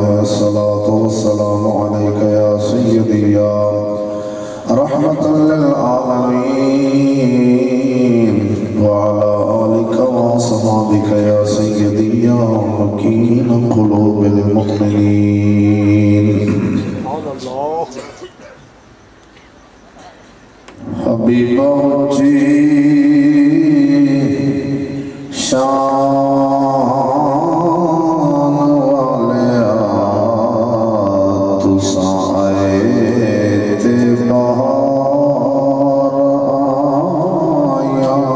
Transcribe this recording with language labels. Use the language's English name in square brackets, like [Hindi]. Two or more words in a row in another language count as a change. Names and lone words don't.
[Arabic] الصلاة والسلام عليك يا سيدي يا رحمة للعالمين وعلى آلك وأصحابك يا سيدي يا مكين قلوب المؤمنين. [Punjabi] حبیبا جی شان والے تساں آئے تے بہار آیا.